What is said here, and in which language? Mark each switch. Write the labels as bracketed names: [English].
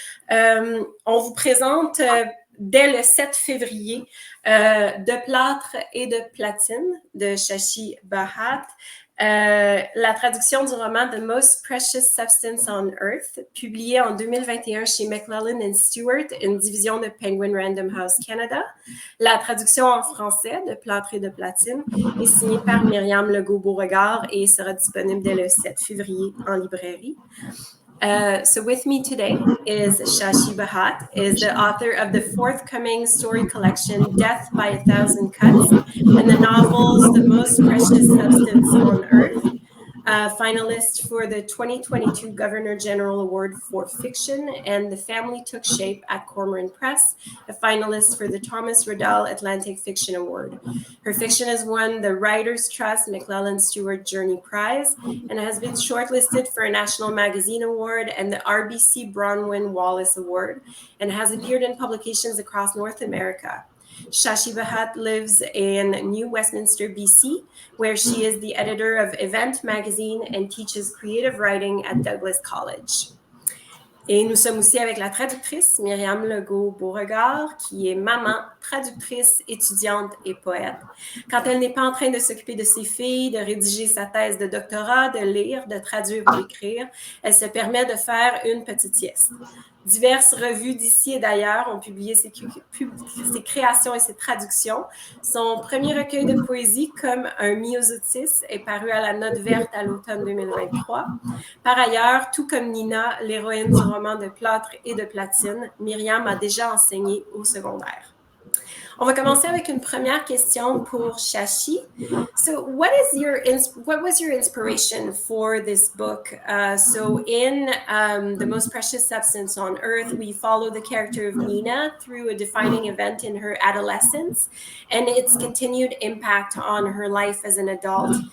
[French] On vous présente dès le 7 février de plâtre et de platine de Shashi Bhat, la traduction du roman The Most Precious Substance on Earth, publié en 2021 chez McClellan & Stewart, une division de Penguin Random House Canada. La traduction en français de plâtre et de platine est signée par Myriam Legault-Beauregard et sera disponible dès le 7 février en librairie. [English] So with me today is Shashi Bhat, is the author of the forthcoming story collection Death by a Thousand Cuts and the novels The Most Precious Substance on Earth, finalist for the 2022 Governor General Award for Fiction, and The Family Took Shape at Cormoran Press, a finalist for the Thomas Riddell Atlantic Fiction Award. Her fiction has won the Writers' Trust McClellan Stewart Journey Prize and has been shortlisted for a National Magazine Award and the RBC Bronwyn Wallace Award, and has appeared in publications across North America. Shashi Bhat lives in New Westminster, BC, where she is the editor of Event magazine and teaches creative writing at Douglas College. [French] Et nous sommes aussi avec la traductrice Myriam Legault-Beauregard, qui est maman, traductrice, étudiante et poète. Quand elle n'est pas en train de s'occuper de ses filles, de rédiger sa thèse de doctorat, de lire, de traduire ou d'écrire, elle se permet de faire une petite sieste. Diverses revues d'ici et d'ailleurs ont publié ses créations et ses traductions. Son premier recueil de poésie, comme un myosotis, est paru à la Note verte à l'automne 2023. Par ailleurs, tout comme Nina, l'héroïne du roman de plâtre et de platine, Myriam a déjà enseigné au secondaire. On va commencer avec une première question pour Shashi. [English] So, what was your inspiration for this book? So, in The Most Precious Substance on Earth, we follow the character of Nina through a defining event in her adolescence and its continued impact on her life as an adult.